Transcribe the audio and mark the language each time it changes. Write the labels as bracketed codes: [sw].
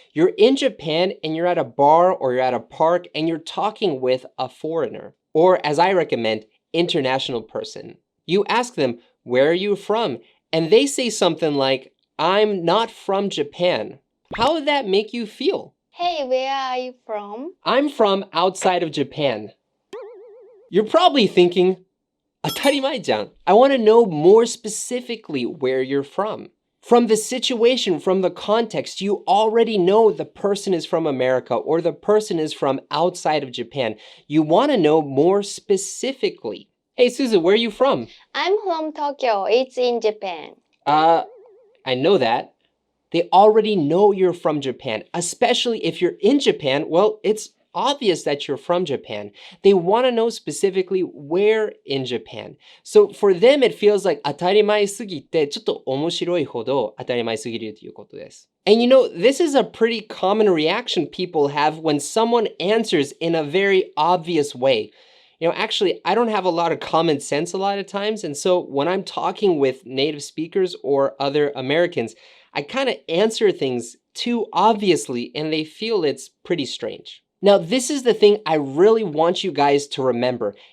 [en] You're in Japan and you're at a bar or you're at a park and you're talking with a foreigner, or as I recommend, international person. You ask them, where are you from? And they say something like, I'm not from Japan. How would that make you feel? Hey, where are you from? I'm from outside of Japan. You're probably thinking, [ja] 当たり前じゃん. [en] I want to know more specifically where you're from.From the situation, from the context, you already know the person is from America or the person is from outside of Japan. You want to know more specifically. Hey, Suzu, where are you from? I'm from Tokyo. It's in Japan. I know that. They already know you're from Japan, especially if you're in Japan. Well, it's obvious that you're from Japan. They want to know specifically where in Japan. So for them, it feels like [ja] 当たり前すぎてちょっと面白いほど当たり前すぎるということです。 [en] And you know, this is a pretty common reaction people have when someone answers in a very obvious way. You know, actually, I don't have a lot of common sense a lot of times. And so when I'm talking with native speakers or other Americans, I kind of answer things too obviously and they feel it's pretty strange.Now, this is the thing I really want you guys to remember.